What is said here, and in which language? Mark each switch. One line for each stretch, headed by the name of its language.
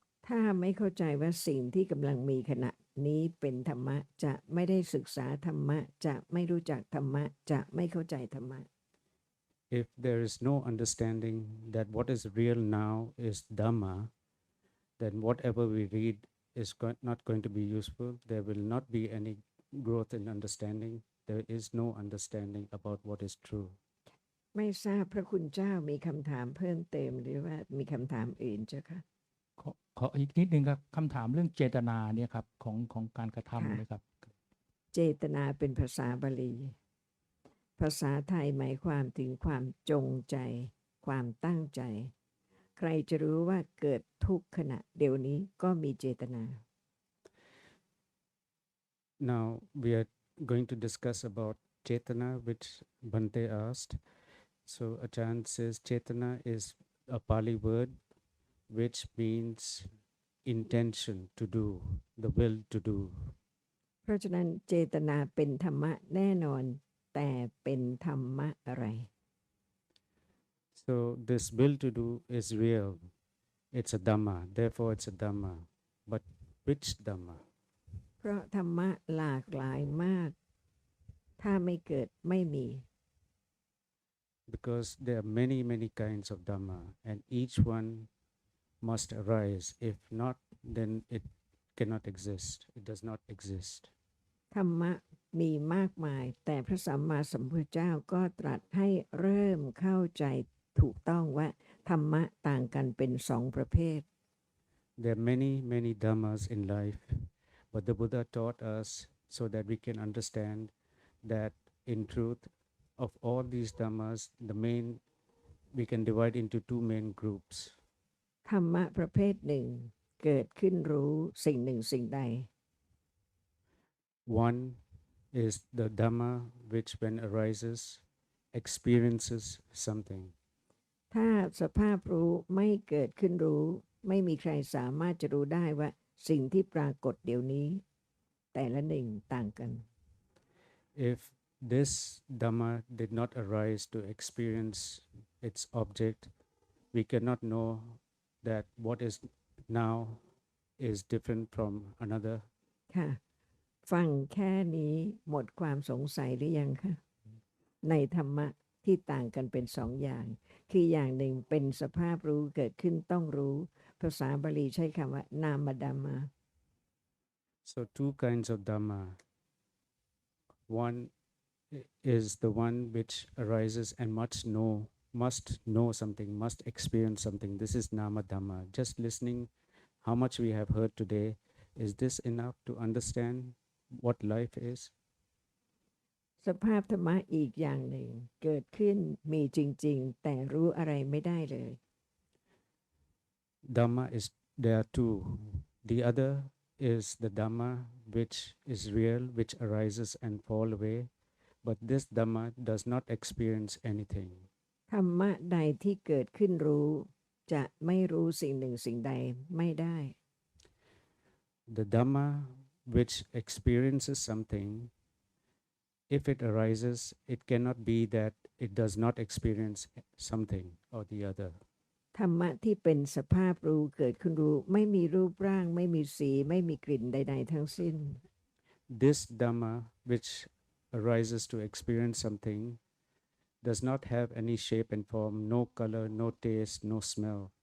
Thai: ถ้าไม่เข้าใจว่าสิ่งที่กำลังมีขณะนี้เป็นธรรมะจะไม่ได้ศึกษาธรรมะจะไม่รู้จักธรรมะจะไม่เข้าใจธรรมะ
English: If there is no understanding that what is real now is Dhamma, then whatever we read is not going to be useful. There will not be any growth in understanding. There is no understanding about what is true.
Thai: ไม่ทราบพระคุณเจ้ามีคำถามเพิ่มเติมหรือว่ามีคำถามอื่นเจ้าค่ะ ขออีกนิดนึงครับคำถามเรื่องเจตนาเนี่ยครับของการกระทำนะครับ เจตนาเป็นภาษาบาลี ภาษาไทยหมายความถึงความจงใจ ความตั้งใจ ใครจะรู้ว่าเกิดทุกขณะเดี๋ยวนี้ก็มีเจตนา
English: Now we are going to discuss about Chetana, which Bhante asked. So Achan says Chetana is a Pali word which means intention to do, the will to do.
Thai: เพราะฉะนั้นเจตนาเป็นธรรมะแน่นอนแต่เป็นธรรมะอะไร
English: So this will to do is real. It's a Dhamma. Therefore it's a Dhamma. But which Dhamma?
Thai: เพราะธรรมะหลากหลายมาก ถ้าไม่เกิดไม่มี
English: Because there are many, many kinds of Dhamma, and each one must arise. If not, then it cannot exist. It does not exist.
Thai: ธรรมะมีมากมาย แต่พระสัมมาสัมพุทธเจ้าก็ตรัสให้เริ่มเข้าใจถูกต้องว่าธรรมะต่างกันเป็นสองประเภท
English: There are many, many Dhammas in life, but the Buddha taught us so that we can understand that in truth, of all these Dhammas, we can divide into two main groups.
Thai: ธรรมะประเภทหนึ่งเกิดขึ้นรู้สิ่งหนึ่งสิ่งใด
English: One is the Dhamma which, when arises, experiences something.
Thai: ถ้าสภาพรู้ไม่เกิดขึ้นรู้ไม่มีใครสามารถจะรู้ได้ว่าสิ่งที่ปรากฏเดี๋ยวนี้ แต่ละหนึ่งต่างกัน
English: If this Dhamma did not arise to experience its object, we cannot know that what is now is different from another.
Thai: ค่ะฟังแค่นี้หมดความสงสัยหรือยังคะในธรรมะที่ต่างกันเป็นสองอย่างคืออย่างหนึ่งเป็นสภาพรู้เกิดขึ้นต้องรู้ภาษาบาลีใช้คำว่านามดัมมา
English: So two kinds of Dhamma. One is the one which arises and must know something, must experience something. This is Nama Dhamma. Just listening how much we have heard today, is this enough to understand what life is?
Thai: สภาพธรรมะอีกอย่างหนึ่งเกิดขึ้นมีจริงๆแต่รู้อะไรไม่ได้เลย
English: Dhamma is there too. The other is the Dhamma which is real, which arises and fall away. But this Dhamma does not experience anything.
Thai: ธรรมะใดที่เกิดขึ้นรู้จะไม่รู้สิ่งหนึ่งสิ่งใดไม่ได้
English: The Dhamma which experiences something, if it arises, it cannot be that it does not experience something or the other.
Thai: ธรรมะที่เป็นสภาพรู้เกิดขึ้นรู้ไม่มีรูปร่างไม่มีสีไม่มีกลิ่นใดๆทั้งสิ้น
English: This Dhamma which arises to experience something does not have any shape and form, no color, no taste, no smell.